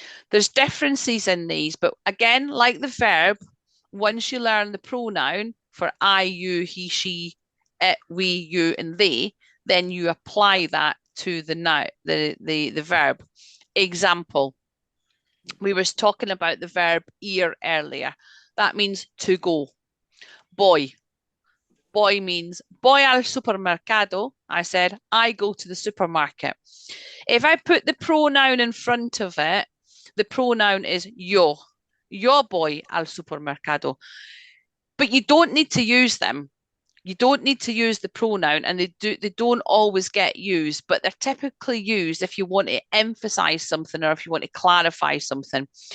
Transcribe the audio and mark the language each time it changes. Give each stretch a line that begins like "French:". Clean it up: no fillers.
English: There's differences in these, but again, like the verb, once you learn the pronoun for I, you, he, she, it, we, you, and they, then you apply that to the verb. Example, we were talking about the verb ir earlier. That means to go. Voy.
Spanish: Voy
English: means
Spanish: voy al supermercado.
English: I said, I go to the supermarket. If I put the pronoun in front of it, the pronoun is yo.
Spanish: Yo voy al supermercado.
English: But you don't need to use them. You don't need to use the pronoun, and they don't always get used, but they're typically used if you want to emphasize something or if you want to clarify something.